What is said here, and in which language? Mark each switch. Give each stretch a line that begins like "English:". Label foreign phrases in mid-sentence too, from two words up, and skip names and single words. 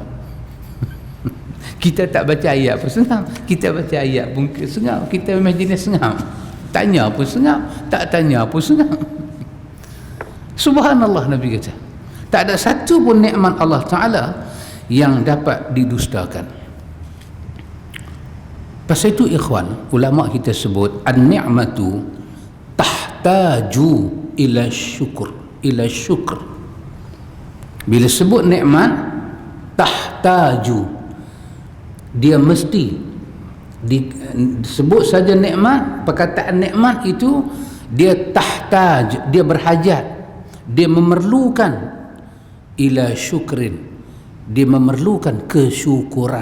Malay: Kita tak baca ayat pun sengap, kita baca ayat pun sengap, kita memang jenis sengap. Tanya pun sengap, tak tanya pun sengap. Subhanallah, Nabi kata tak ada satu pun nikmat Allah Ta'ala yang dapat didustakan. Pasal itu ikhwan, ulama kita sebut
Arabic: النعمة تحتاج إلى شكر، إلى شكر.
Malay: Bila sebut nikmat, tahtaju, dia mesti disebut saja nikmat. Perkataan nikmat itu dia tahtaj, dia berhajat, dia memerlukan
Arabic: إلى شكرٍ,
Malay: dia memerlukan kesyukuran.